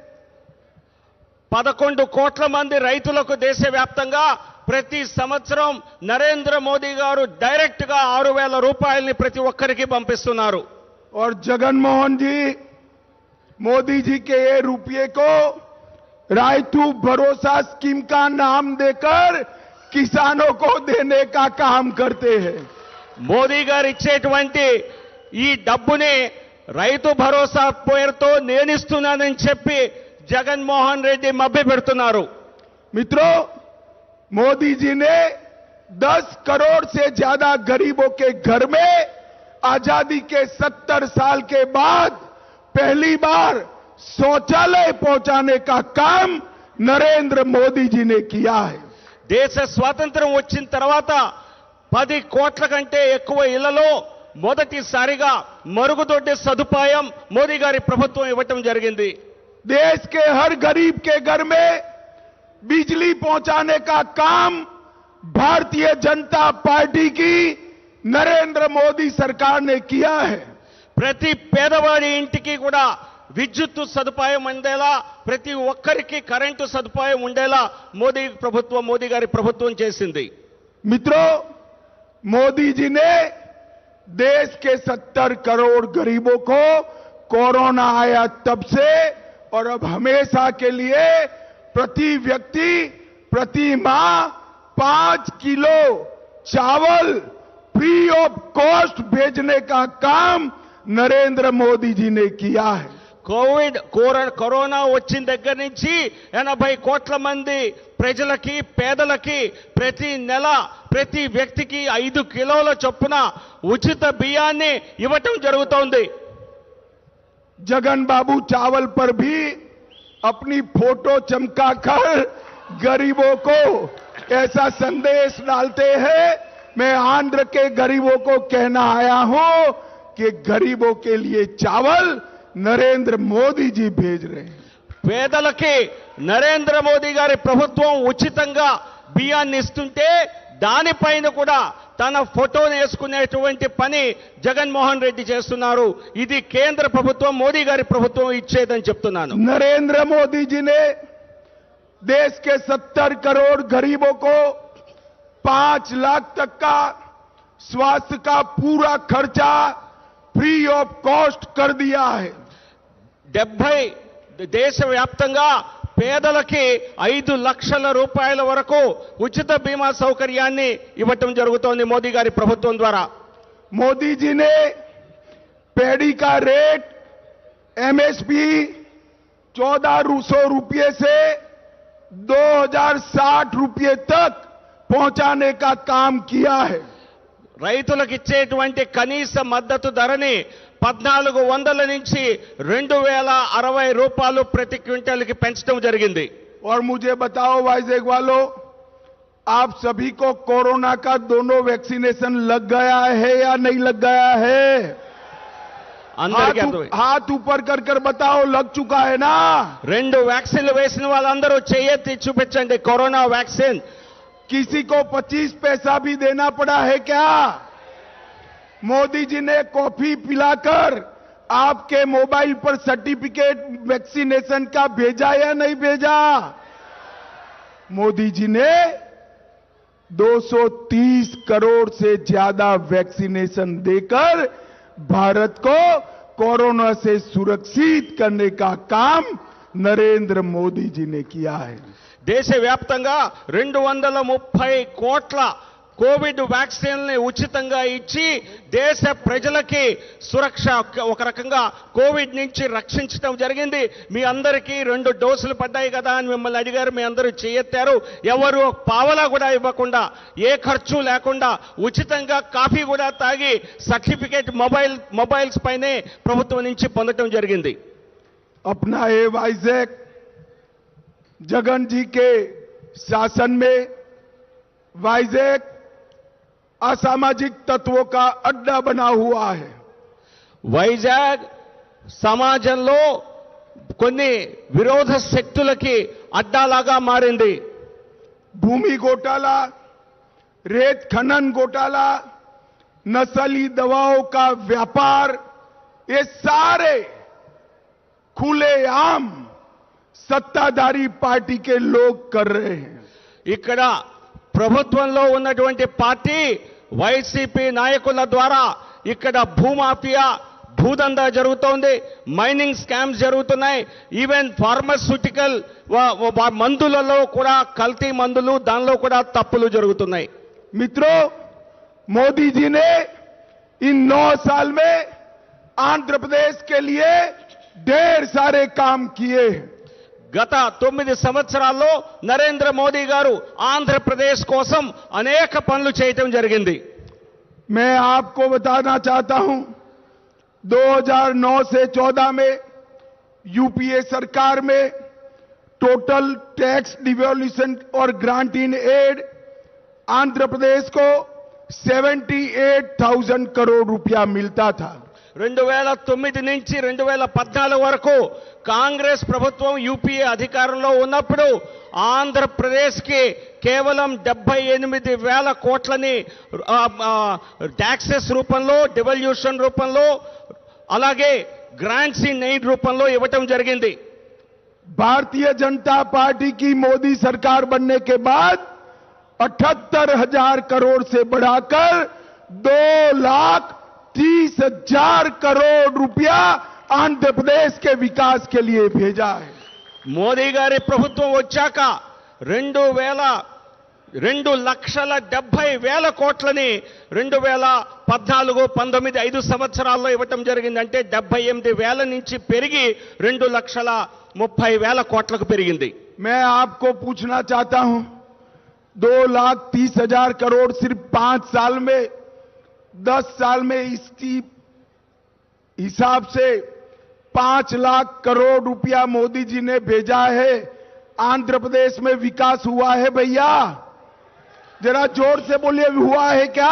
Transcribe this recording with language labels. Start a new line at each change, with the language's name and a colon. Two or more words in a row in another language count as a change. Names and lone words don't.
Telugu: 11 కోట్ల మంది రైతులకు దేశవ్యాప్తంగా ప్రతి సంవత్సరం నరేంద్ర మోదీ గారు డైరెక్ట్ గా 6,000 రూపాయలని ప్రతి ఒక్కరికి పంపిస్తున్నారు.
Hindi: और जगनमोहन जी मोदी जी के ये रुपये को रायतू भरोसा स्कीम का नाम देकर किसानों को देने का काम करते हैं.
Telugu: మోదీ గారు ఇచ్చేటువంటి ఈ డబ్బుని రైతు భరోసా పేరుతో నేనిస్తున్నానని చెప్పి జగన్మోహన్ రెడ్డి మభ్యపెడుతున్నారు.
Hindi: मित्रों, मोदी जी ने 10 करोड़ से ज्यादा गरीबों के घर में आजादी के 70 साल के बाद पहली बार शौचालय पहुंचाने का काम नरेंद्र मोदी जी ने किया है.
Telugu: దేశ స్వాతంత్రం వచ్చిన తర్వాత 10 కోట్ల కంటే ఎక్కువ ఇళ్లలో మొదటిసారిగా మరుగుదొడ్డి సదుపాయం మోదీ గారి ప్రభుత్వం ఇవ్వటం జరిగింది.
Hindi: देश के हर गरीब के घर में बिजली पहुंचाने का काम भारतीय जनता पार्टी की नरेंद्र मोदी सरकार ने किया है.
Telugu: ప్రతి పేదవాడి ఇంటికి కూడా విద్యుత్ సదుపాయం ఉండేలా, ప్రతి ఒక్కరికి కరెంటు సదుపాయం ఉండేలా మోదీ గారి ప్రభుత్వం చేసింది.
Hindi: मित्रों, मोदी जी ने देश के 70 करोड़ गरीबों को कोरोना आया तब से और अब हमेशा के लिए प्रति व्यक्ति प्रति माह 5 किलो चावल
English: free of cost
Hindi: भेजने का काम नरेंद्र मोदी जी ने किया है.
Telugu: కరోనా వచ్చిన దగ్గర నుంచి 80 కోట్ల మంది ప్రజలకి, పేదలకి ప్రతి నెల ప్రతి వ్యక్తికి 5 కిలోల చొప్పున ఉచిత బియ్యాన్ని ఇవ్వటం జరుగుతోంది.
Hindi: जगन बाबू चावल पर भी अपनी फोटो चमकाकर गरीबों को ऐसा संदेश डालते हैं. मैं आंध्र के गरीबों को कहना आया हूं कि गरीबों के लिए चावल नरेंद्र मोदी जी भेज रहे हैं.
Telugu: పేదలకి నరేంద్ర మోదీ గారి ప్రభుత్వం ఉచితంగా బియ్యాన్ని ఇస్తుంటే దానిపైన కూడా తన ఫోటోను వేసుకునేటువంటి పని జగన్మోహన్ రెడ్డి చేస్తున్నారు. ఇది కేంద్ర ప్రభుత్వం, మోదీ గారి ప్రభుత్వం ఇచ్చేదని చెప్తున్నాను.
Hindi: नरेंद्र मोदी जी ने देश के 70 करोड़ गरीबों को 5 लाख तक का स्वास्थ्य का पूरा खर्चा
English: free of cost
Hindi: कर दिया है.
Telugu: 70 దేశవ్యాప్తంగా పేదలకి 5 లక్షల రూపాయల వరకు ఉచిత బీమా సౌకర్యాన్ని ఇవ్వటం జరుగుతోంది మోదీ గారి ప్రభుత్వం ద్వారా.
Hindi: मोदी जी ने पैडी का
English: rate MSP
Hindi: 1400 रुपये से 2060 रुपये तक पहुंचाने का काम किया है.
Telugu: రైతులకు ఇచ్చేటువంటి కనీస మద్దతు ధరని 1400 నుంచి 2060 రూపాయలు ప్రతి క్వింటల్కి పెంచడం జరిగింది.
Hindi: और मुझे बताओ वाइजेक वालों, आप सभी को कोरोना का दोनों वैक्सीनेशन लग गया है या नहीं लग गया है?
Telugu: అందరికీ అర్థమైంది.
Hindi: हाथ ऊपर कर कर बताओ, लग चुका है ना?
Telugu: 2 వ్యాక్సిన్లు వేసిన వాళ్ళందరూ చేయెత్తి చూపించండి. కరోనా వ్యాక్సిన్
Hindi: किसी को 25 पैसा भी देना पड़ा है क्या? मोदी जी ने कॉफी पिलाकर आपके मोबाइल पर
English: certificate vaccination
Hindi: का भेजा या नहीं भेजा? मोदी जी ने 230 करोड़ से ज्यादा वैक्सीनेशन देकर भारत को कोरोना से सुरक्षित करने का काम नरेंद्र मोदी जी ने किया है.
Telugu: దేశవ్యాప్తంగా 230 కోట్ల కోవిడ్ వ్యాక్సిన్లని ఉచితంగా ఇచ్చి దేశ ప్రజలకి సురక్ష, ఒక రకంగా కోవిడ్ నుంచి రక్షించడం జరిగింది. మీ అందరికీ 2 డోసులు పడ్డాయి కదా అని మిమ్మల్ని అడిగారు, మీ అందరూ చేయెత్తారు. ఎవరు పావలా కూడా ఇవ్వకుండా, ఏ ఖర్చు లేకుండా ఉచితంగా కాఫీ కూడా తాగి
English: certificate mobiles
Telugu: పైనే ప్రభుత్వం నుంచి పొందడం జరిగింది.
Hindi: अपना ये वाइजेक जगन जी के शासन में वाइजेक असामाजिक तत्वों का अड्डा बना हुआ है.
Telugu: వైజాగ్ సమాజంలో కొన్ని విరోధ శక్తులకి అడ్డాలాగా మారింది.
Hindi: भूमि घोटाला, रेत खनन घोटाला, नस्ली दवाओं का व्यापार, ये सारे खुलेआम सत्ताधारी पार्टी के लोग कर रहे हैं.
Telugu: ఇక్కడ ప్రభుత్వంలో ఉన్నటువంటి పార్టీ వైసీపీ నాయకుల ద్వారా ఇక్కడ భూమాఫియా, భూదందా జరుగుతోంది,
English: mining scams
Telugu: జరుగుతున్నాయి.
English: even pharmaceutical
Telugu: మందులలో కూడా కల్తీ మందులు, దానిలో కూడా తప్పులు జరుగుతున్నాయి.
Hindi: मित्रों, मोदी जी ने इन 9 साल में आंध्र प्रदेश के लिए ढेर सारे काम किए हैं.
Telugu: గత 9 సంవత్సరాల్లో నరేంద్ర మోదీ గారు ఆంధ్రప్రదేశ్ కోసం అనేక పనులు చేయటం జరిగింది.
Hindi: मैं आपको बताना चाहता हूं, 2009 से 14 में यूपीए सरकार में
English: total tax devolution
Hindi: और
English: grant in aid
Hindi: आंध्र प्रदेश को 78,000 करोड़ रुपया मिलता था.
Telugu: 2009 నుంచి 2014 వరకు కాంగ్రెస్ ప్రభుత్వం యూపీఏ అధికారంలో ఉన్నప్పుడు ఆంధ్రప్రదేశ్కి కేవలం 78,000 కోట్లని ట్యాక్సెస్ రూపంలో, డివల్యూషన్ రూపంలో, అలాగే
English: grants in aid
Telugu: రూపంలో ఇవ్వటం జరిగింది.
Hindi: भारतीय जनता पार्टी की मोदी सरकार बनने के बाद 78,000 करोड़ से बढ़ाकर 2,30,000 करोड़ रुपया आंध्र प्रदेश के विकास के लिए भेजा है.
Telugu: మోదీ గారి ప్రభుత్వం వచ్చాక 2,70,000 కోట్లని 2014-19 5 సంవత్సరాల్లో ఇవ్వటం జరిగింది. అంటే 78,000 నుంచి పెరిగి 2,30,000 కోట్లకు పెరిగింది.
Hindi: मैं आपको पूछना चाहता हूं, 2,30,000 करोड़ सिर्फ 5 साल में, 10 साल में इसकी हिसाब से 5 लाख करोड़ रुपया मोदी जी ने भेजा है. आंध्र प्रदेश में विकास हुआ है भैया? जरा जोर से बोलिए, हुआ है क्या?